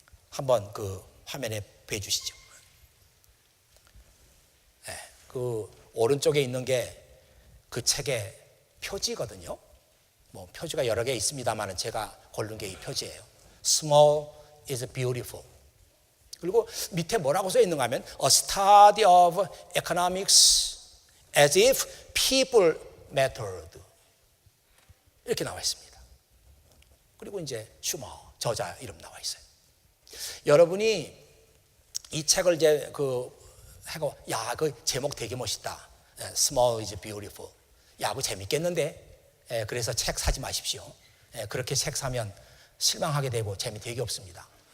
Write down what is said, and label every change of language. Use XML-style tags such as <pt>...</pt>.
<ko>한번 그 화면에 보여주시죠. 그 오른쪽에 있는 게 그 책의 표지거든요. 뭐 표지가 여러 개 있습니다만 제가 고른 게 이 표지예요.</ko> <en>Small is beautiful. 그리고 밑에 뭐라고 써 있는가 하면 A study of economics as if people mattered.</en> <ko>이렇게 나와 있습니다. 그리고 이제 슈머 저자 이름 나와 있어요. 여러분이 이 책을 이제 하고 그 제목 되게 멋있다.</ko> <en>Small is beautiful.</en> <ko>그거 재밌겠는데. 그래서 책 사지 마십시오. 그렇게 책 사면 실망하게 되고 재미 되게 없습니다.</ko>